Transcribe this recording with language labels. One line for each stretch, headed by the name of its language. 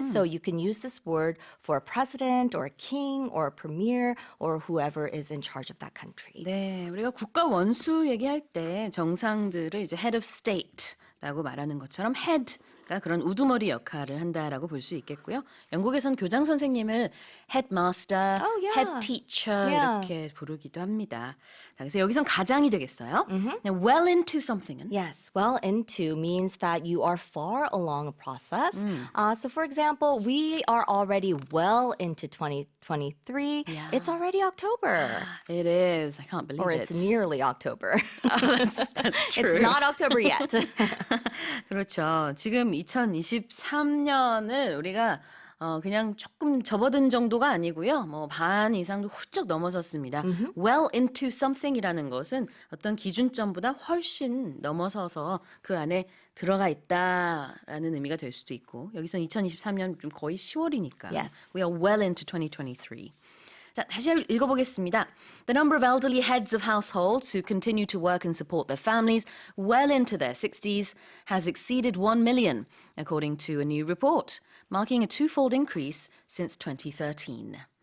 English: So you can use this word for a president or a king or a premier or whoever is in charge of that country.
Korean: 네, 우리가 국가 원수 얘기할 때 정상들을 이제
English: head of state
Korean: 라고 말하는 것처럼 head 그런 우두머리 역할을 한다라고 볼 수 있겠고요. 영국에선 교장 선생님을 headmaster,
English: Oh, yeah. head teacher Yeah.
Korean: 이렇게 부르기도 합니다. 자, 그래서 여기선 가장이 되겠어요.
English: Now, well into something은 Yes, well into means that you are far along a process. So, for example, we are already well into 2023. Yeah. It's already October. It is. I can't believe Or it. it's nearly October. That's true. It's not October yet.
Korean: 그렇죠. 지금 2023년을 우리가 그냥 조금 접어든 정도가 아니고요. 뭐 반 이상도 훌쩍 넘어섰습니다.
English: Well into something
Korean: 이라는 것은 어떤 기준점보다 훨씬 넘어서서 그 안에 들어가 있다라는 의미가 될 수도 있고 여기서 2023년 좀 거의 10월이니까
English: Yes. We are well into 2023.
Korean: 자, 다시 읽어보겠습니다.
English: The number of elderly heads of households who continue to work and support their families well into their 60s has exceeded 1 million, according to a new report, marking a twofold increase since 2013.